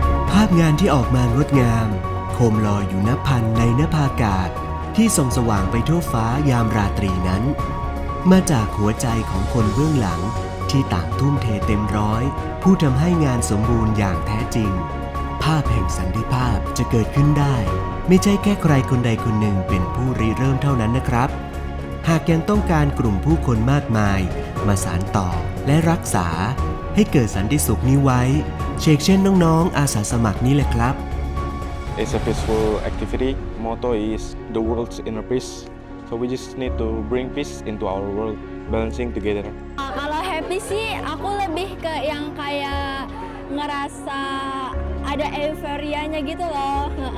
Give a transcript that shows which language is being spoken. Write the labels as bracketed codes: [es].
[th] ภาพงานที่ออกมางดงามโคมลอยอยู่ณพันในนภาอากาศที่ส่องสว่างไปทั่วฟ้ายามราตรีนั้นมาจากหัวใจของคนเบื้องหลังที่ต่างทุ่มเทเต็มร้อยผู้ทำให้งานสมบูรณ์อย่างแท้จริงภาพแห่งสันติภาพจะเกิดขึ้นได้ไม่ใช่แค่ใครคนใดคนหนึ่งเป็นผู้ริเริ่มเท่านั้นนะครับ หากยังต้องการกลุ่มผู้คนมากมายมาสานต่อและรักษาให้เกิดสันติสุขนี้ไว้เช่นน้องๆอาสาสมัครนี่แหละครับ [en] It's a peaceful activity. Motto is the world's inner peace. So we just need to bring peace into our world, balancing together. [id] Kalau happy Tapi sih aku lebih ke yang kayak ngerasa ada euforianya gitu loh.